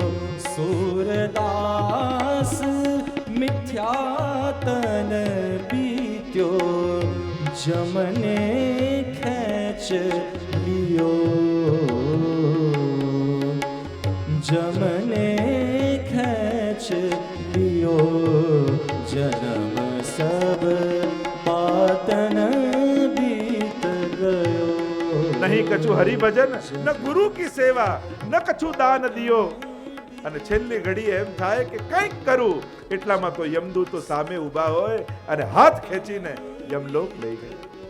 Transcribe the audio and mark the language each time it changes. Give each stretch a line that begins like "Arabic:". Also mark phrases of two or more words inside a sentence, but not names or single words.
Braj: सूरदास मिथ्यातन बीत्यो, जमने खेच लियो, जमने खेच लियो, जन्म सब बातन नहीं कछु हरिभजन, न गुरु की सेवा, न कछु दान दियो.
Gujarati: અને છેલ્લી ઘડી એમ થાય કે કંઈક કરું, એટલામાં તો યમદૂતો સામે ઊભા હોય અને હાથ ખેંચીને યમલોક લઈ ગયા.